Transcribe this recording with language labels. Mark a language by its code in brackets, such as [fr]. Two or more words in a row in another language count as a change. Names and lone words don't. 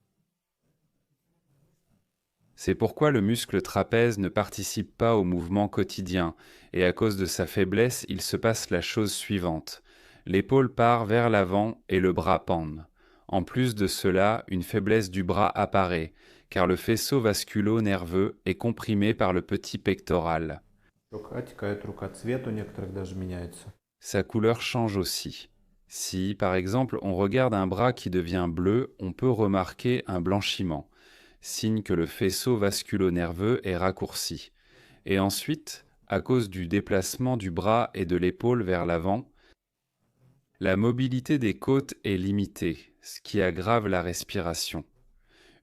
[fr] C'est pourquoi le muscle trapèze ne participe pas au mouvement quotidien, et à cause de sa faiblesse, il se passe la chose suivante. L'épaule part vers l'avant et le bras pend. En plus de cela, une faiblesse du bras apparaît, car le faisceau vasculo-nerveux est comprimé par le petit pectoral. [ru] Рука отекает, рука. Цвет у некоторых даже меняется. [fr] Sa couleur change aussi. Si, par exemple, on regarde un bras qui devient bleu, on peut remarquer un blanchiment, signe que le faisceau vasculo-nerveux est raccourci. Et ensuite, à cause du déplacement du bras et de l'épaule vers l'avant, la mobilité des côtes est limitée, ce qui aggrave la respiration.